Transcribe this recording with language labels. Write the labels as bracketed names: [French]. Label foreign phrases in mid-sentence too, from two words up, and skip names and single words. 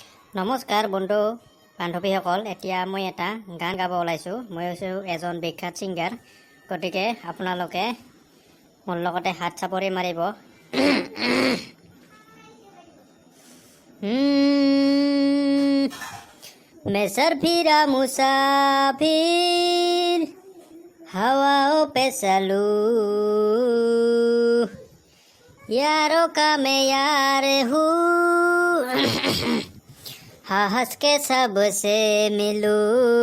[Assamese] নমস্কাৰ বন্ধু বান্ধৱীসকল, এতিয়া মই এটা গান গাব ওলাইছোঁ। মই হৈছোঁ এজন বিখ্যাত ছিংগাৰ, গতিকে আপোনালোকে মোৰ লগতে হাত চাপৰি মাৰিব। [Hindi] मैं सरफिरा मुसाफिर हवाओं पे चलू, यारों का मैं यार हूँ, हंस के सबसे मिलूं।